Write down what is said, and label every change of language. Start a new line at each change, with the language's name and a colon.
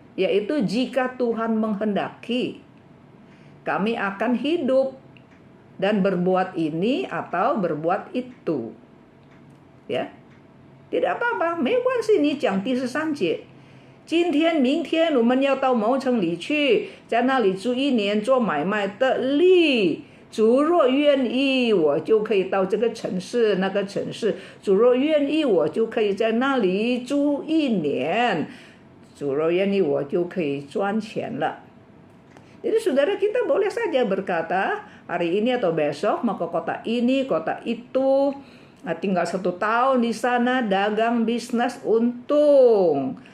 Indonesian: Yaitu jika Tuhan menghendaki, kami akan hidup dan berbuat ini atau berbuat itu. Ya, tidak apa-apa,
Chinese: 没关系，你讲第13节，今天、明天我们要到某城里去，在那里住1年，做买卖得利。主若愿意，我就可以到这个城市、那个城市。主若愿意，我就可以在那里住1年。主若愿意，我就可以赚钱了。
Indonesian: Jadi saudara kita boleh saja berkata hari ini atau besok mau ke kota ini, kota itu, tinggal 1 tahun di sana, dagang, bisnis, untung.